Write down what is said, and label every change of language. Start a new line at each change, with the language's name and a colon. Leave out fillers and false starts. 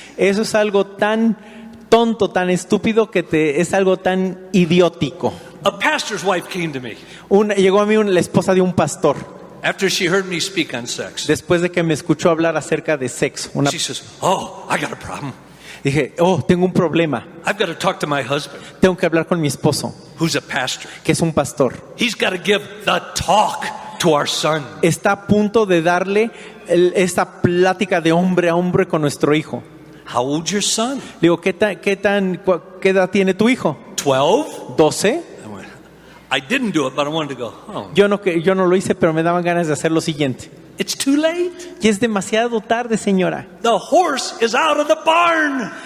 Spanish: Eso es algo tan tonto, tan estúpido, que es algo tan idiótico.
English: A pastor's wife came to me
Spanish: Llegó a mí la esposa de un pastor,
English: after she heard me speak on sex.
Spanish: después de que me escuchó hablar acerca de sexo.
English: She says, oh, I got a problem.
Spanish: Dije, tengo un problema,
English: I've got to talk to my husband,
Spanish: tengo que hablar con mi esposo,
English: who's a pastor.
Spanish: que es un pastor.
English: He's got to give the talk to our son.
Spanish: Está a punto de darle esta plática de hombre a hombre con nuestro hijo.
English: How old's your son?
Spanish: Digo, ¿qué edad tiene tu hijo?
English: 12?
Spanish: 12.
English: I went, I didn't do it, but I wanted to go, oh,
Spanish: Yo no lo hice, pero me daban ganas de hacer lo siguiente.
English: it's too late.
Spanish: Y es demasiado tarde, señora.
English: The horse is out of the barn.